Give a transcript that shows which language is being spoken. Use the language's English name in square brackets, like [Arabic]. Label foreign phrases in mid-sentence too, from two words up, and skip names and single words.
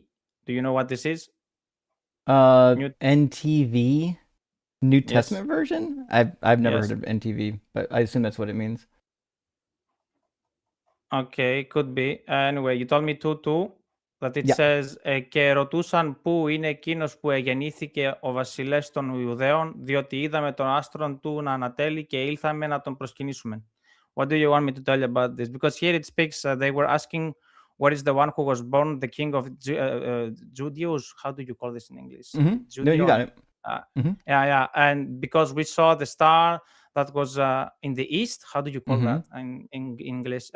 [English] Do you know what this is? NTV, New Testament version. I've never heard of NTV, but I assume that's what it means. Okay, could be. Anyway, you told me 2:2 that it says [Greek] και ρωτούσαν πού είναι εκείνος που εγεννήθηκε ο βασιλεύς των Ιουδαίων, διότι είδαμε τον άστρον του να ανατέλει και ήλθαμε να τον προσκυνήσουμε. [English] What do you want me to tell you about this? Because here it speaks, they were asking, what is the one who was born the king of Judeos? How do you call this in English? No, you got it. Yeah. And because we saw the star that was in the east, how do you call that in English?